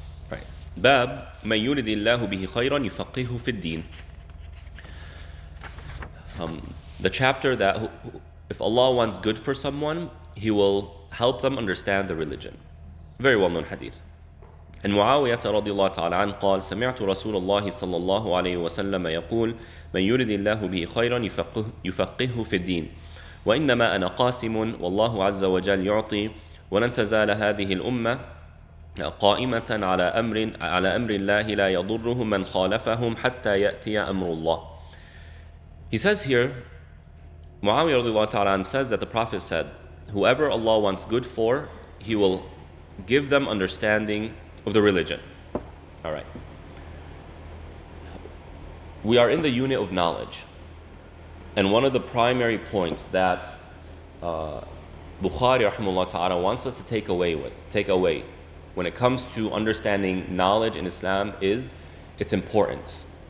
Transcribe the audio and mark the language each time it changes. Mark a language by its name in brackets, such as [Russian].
[Arabic] Right. Bab man yuridillahu bihi khayran yufaqihu fid din. [English] The chapter that if Allah wants good for someone, He will help them understand the religion. Very well-known hadith. [Arabic] And Muawiyah رضي الله تعالى عنه قال سمعت رسول الله صلى الله عليه وسلم يقول من يرد الله به خيرا يفقهه في الدين وإنما أنا قاسم والله عز وجل يعطي ولن تزال هذه الأمة قائمة على أمر الله لا يضرهم من خالفهم حتى يأتي أمر الله. [English] He says here, Muawiyah [Arabic] رضي الله تعالى عنه [English] says that the Prophet said, whoever Allah wants good for, He will give them understanding of the religion. All right. We are in the unit of knowledge. And one of the primary points that Bukhari rahimahullah ta'ala wants us to take away when it comes to understanding knowledge in Islam is its importance.